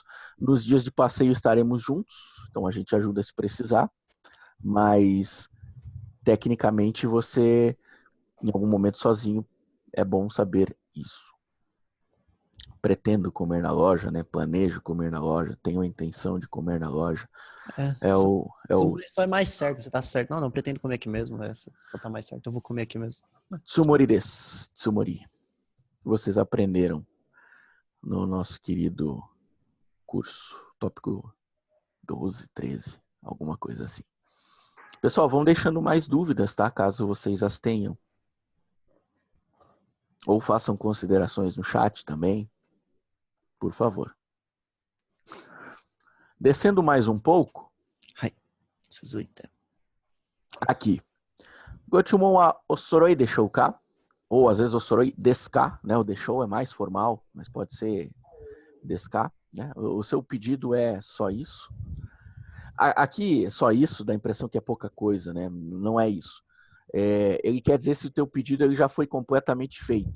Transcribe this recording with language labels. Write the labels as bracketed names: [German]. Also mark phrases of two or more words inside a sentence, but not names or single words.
[Portuguese] Nos dias de passeio estaremos juntos, então a gente ajuda se precisar, mas tecnicamente você, em algum momento sozinho, é bom saber isso. Pretendo comer na loja, né? Planejo comer na loja, tenho a intenção de comer na loja. Só é mais certo, você tá certo. Não, pretendo comer aqui mesmo, só tá mais certo, eu vou comer aqui mesmo. [Japanese] つもりです、つもり. [Portuguese] Vocês aprenderam no nosso querido curso, tópico 12, 13, alguma coisa assim. Pessoal, vão deixando mais dúvidas, tá? Caso vocês as tenham. Ou façam considerações no chat também, por favor. Descendo mais um pouco. Aqui. [Japanese] ご注文はお揃いでしょうか? [Portuguese] Ou às vezes [Japanese] お揃いですか, [Portuguese] né? O deshou é mais formal, mas pode ser [Japanese] ですか, [Portuguese] né? O seu pedido é só isso. Aqui, só isso, dá a impressão que é pouca coisa, né? Não é isso. Ele quer dizer se o teu pedido ele já foi completamente feito.